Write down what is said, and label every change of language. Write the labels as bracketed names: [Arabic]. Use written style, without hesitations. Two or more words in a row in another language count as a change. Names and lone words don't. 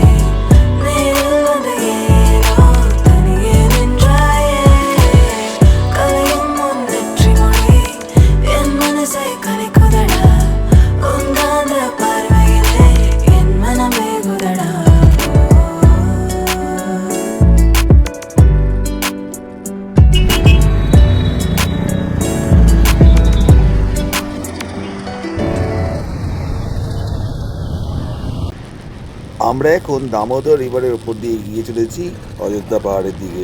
[Tamil] நேரில் வந்து ஏனோ தனியே நின்றாயே கலையும் உன் வெற்றி மொழி என் மனசை கலைக்குதடா உன் காந்த பார்வையிலே என் மனம் வேகுதடா [Bangla] আমরা এখন দামোদর রিভারের ওপর দিয়ে এগিয়ে চলেছি অযোধ্যা পাহাড়ের দিকে।